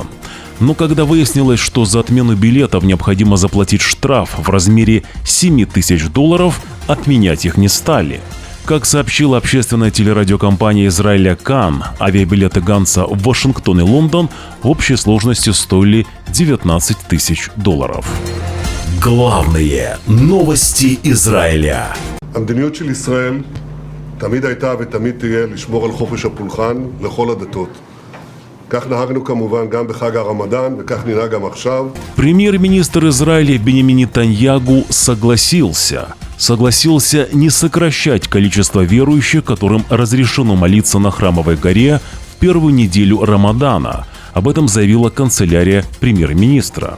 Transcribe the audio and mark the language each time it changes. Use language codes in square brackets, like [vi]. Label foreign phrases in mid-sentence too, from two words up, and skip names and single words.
[ru] Но когда выяснилось, что за отмену билетов необходимо заплатить штраф в размере $7000, отменять их не стали. Как сообщила общественная телерадиокомпания Израиля Кан, авиабилеты Ганца в Вашингтон и Лондон в общей сложности стоили $19 000. Главные новости Израиля. [he] המדיניות של ישראל תמיד הייתה ותמיד תהיה לשמור על חופש הפולחן לכל הדתות. כך נהגנו כמובן גם בחג הרמדאן וכך ננהג גם עכשיו. [ru] Премьер-министр Израиля Биньямин Нетаньягу согласился не сокращать количество верующих, которым разрешено молиться на Храмовой горе в первую неделю Рамадана. Об этом заявила канцелярия премьер-министра.